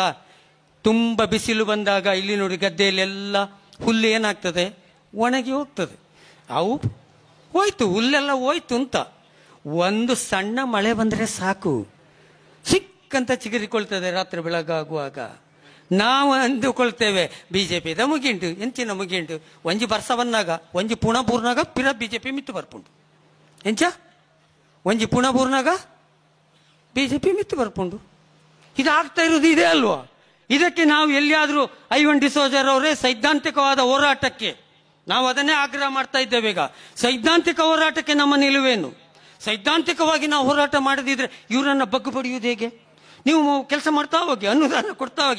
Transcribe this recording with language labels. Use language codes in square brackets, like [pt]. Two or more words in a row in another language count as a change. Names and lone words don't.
[kn] ತುಂಬ ಬಿಸಿಲು ಬಂದಾಗ ಇಲ್ಲಿ ನೋಡಿ ಗದ್ದೆಯಲ್ಲೆಲ್ಲ ಹುಲ್ಲು ಏನಾಗ್ತದೆ? ಒಣಗಿ ಹೋಗ್ತದೆ. ಅವು ಹೋಯ್ತು, ಹುಲ್ಲೆಲ್ಲ ಹೋಯ್ತು ಅಂತ. ಒಂದು ಸಣ್ಣ ಮಳೆ ಬಂದರೆ ಸಾಕು, ಸಿಕ್ಕಂತ ಚಿಗುರಿಕೊಳ್ತದೆ ರಾತ್ರಿ ಬೆಳಗಾಗುವಾಗ. ನಾವು ಅಂದುಕೊಳ್ತೇವೆ [tcy] ಬಿಜೆಪಿದ ಮುಗಿಂಟು, ಎಂಚಿನ ಮುಗಿಂಟು, ಒಂಜಿ ಬರ್ಸ ಬಂದಾಗ ಒಂಜಿ ಪುಣ ಪೂರ್ನಾಗ ಪಿರ ಬಿಜೆಪಿ ಮಿತ್ತು ಬರ್ಪುಂಡು. ಎಂಚ ಒಂಜಿ ಪುಣ ಪೂರ್ನಾಗ ಬಿಜೆಪಿ ಮಿತ್ತು ಬರ್ಪುಂಡು. [kn] ಇದಾಗ್ತಾ ಇರೋದು ಇದೆ ಅಲ್ವಾ? ಇದಕ್ಕೆ ನಾವು ಎಲ್ಲಿಯಾದರೂ ಐವನ್ ಡಿಸೋಜರ್ ಅವರೇ ಸೈದ್ಧಾಂತಿಕವಾದ ಹೋರಾಟಕ್ಕೆ ನಾವು ಅದನ್ನೇ ಆಗ್ರಹ ಮಾಡ್ತಾ ಇದ್ದೇವೆ. ಈಗ ಸೈದ್ಧಾಂತಿಕ ಹೋರಾಟಕ್ಕೆ ನಮ್ಮ ನಿಲುವೇನು? ಸೈದ್ಧಾಂತಿಕವಾಗಿ ನಾವು ಹೋರಾಟ ಮಾಡದಿದ್ರೆ ಇವರನ್ನ ಬಗ್ಗು ಪಡೆಯುವುದು ಹೇಗೆ? ನೀವು ಕೆಲಸ ಮಾಡ್ತಾ ಹೋಗಿ, ಅನುದಾನ ಕೊಡ್ತಾ ಹೋಗಿ.